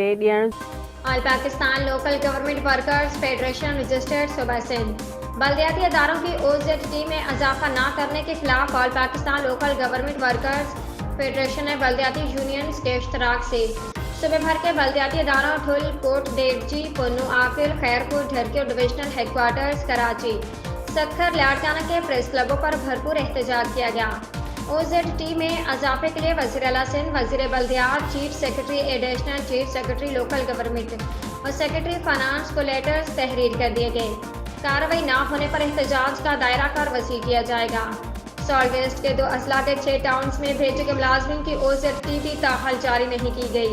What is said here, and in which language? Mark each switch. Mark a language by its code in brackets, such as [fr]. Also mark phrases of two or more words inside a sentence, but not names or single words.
[ur] آل پاکستان لوکل گورنمنٹ ورکرز فیڈریشن رجسٹرڈ صوبہ سندھ بلدیاتی اداروں کی OZT میں اضافہ نہ کرنے کے خلاف آل پاکستان لوکل گورنمنٹ ورکرز فیڈریشن نے بلدیاتی یونینز کے اشتراک سے صوبہ بھر کے بلدیاتی اداروں ٹھل کوٹ ڈیجی پنو عاقل خیرپور ڈہرکی اور ڈویژنل ہیڈکوارٹرز کراچی سکھر لاڑکانہ کے پریس کلبوں پر بھرپور احتجاج کیا گیا. OZT میں اضافے کے لیے وزیر اعلیٰ سندھ، وزیر بلدیات، چیف سیکرٹری ایڈیشنل چیف سیکرٹری لوکل گورنمنٹ اور سیکرٹری فنانس کو لیٹرز تحریر کر دیے گئے. کارروائی نہ ہونے پر احتجاج کا دائرہ کار وسیع کیا جائے گا. سالٹ ویسٹ کے 2 اضلاع کے 6 ٹاؤنز میں بھیجے گئے ملازمین کی OZT بھی تاحال جاری نہیں کی گئی.